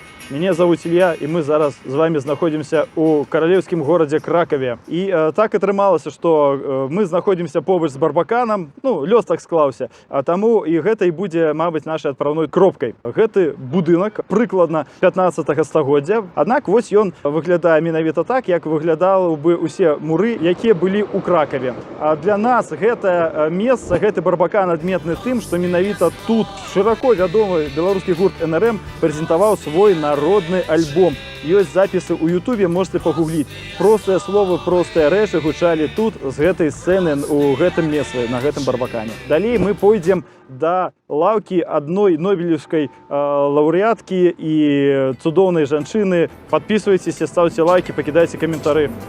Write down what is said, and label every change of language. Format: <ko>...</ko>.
<ru>Меня зовут Илья, и мы</ru> <be>зараз</be> <ru>с вами находимся</ru> <be>у королевскім</be> <ru>городе Кракове.</ru> <be>И так атрымалася,</be> <ru>что мы находимся</ru> <be>побач з Барбаканам, ну, лёс так склаўся, а таму і гэта і будзе, мабыць, нашай адпраўной кропкай. Гэты будынак прыкладна 15 стагоддзя, аднак вось ён выглядае менавіта так, як выглядалы бы усе муры, якія былі ў Кракове. А для нас гэтае месца, гэты Барбакан адметны тым, што менавіта тут шыроко вядомы беларускі гурт НРМ прэзентаваў свой народны альбом. Ёсць запісы ў Ютубе, можете пагугліць. Простыя словы, простыя рэчы гучалі тут з гэтай сцэны у гэтым месцы, на гэтым Барбакане. Далей мы пойдзем да лаўкі адной нобелеўскай лаўрэаткі і цудоўнай жанчыны.</be> <ru>Подписывайтесь, ставьте лайки,</ru> <be>пакідайце каментары.</be>